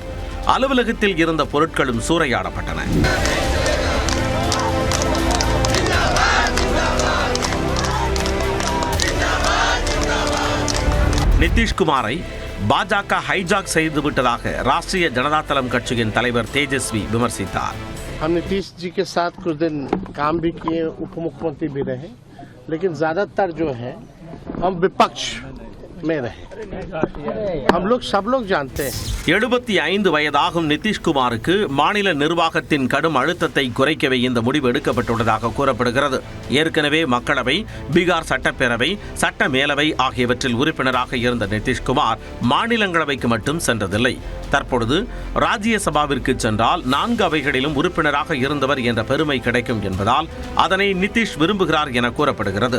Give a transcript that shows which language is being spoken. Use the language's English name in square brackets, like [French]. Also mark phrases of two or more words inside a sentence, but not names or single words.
[Tamil] அலுவலகத்தில் இருந்த பொருட்களும் சூறையாடப்பட்டன. நிதிஷ்குமாரை பாஜக ஹைஜாக் செய்துவிட்டதாக ராஷ்டிரிய ஜனதா தளம் கட்சியின் தலைவர் தேஜஸ்வி விமர்சித்தார். [Hindi] हम नीतीश जी के साथ कुछ दिन काम भी किए, उप मुख्यमंत्री भी रहे, लेकिन ज्यादातर जो है हम विपक्ष में रहे. हम लोग सब लोग जानते हैं. [Tamil] 75 வயதாகும் நிதிஷ்குமாருக்கு மாநில நிர்வாகத்தின் கடும் அழுத்தத்தை குறைக்கவே இந்த முடிவு எடுக்கப்பட்டுள்ளதாக கூறப்படுகிறது. ஏற்கனவே மக்களவை, பீகார் சட்டப்பேரவை, சட்ட மேலவை ஆகியவற்றில் உறுப்பினராக இருந்த நிதிஷ்குமார் மாநிலங்களவைக்கு மட்டும் சென்றதில்லை. தற்பொழுது ராஜ்யசபாவிற்கு சென்றால் 4 அவைகளிலும் உறுப்பினராக இருந்தவர் என்ற பெருமை கிடைக்கும் என்பதால் அதனை நிதிஷ் விரும்புகிறார் என கூறப்படுகிறது.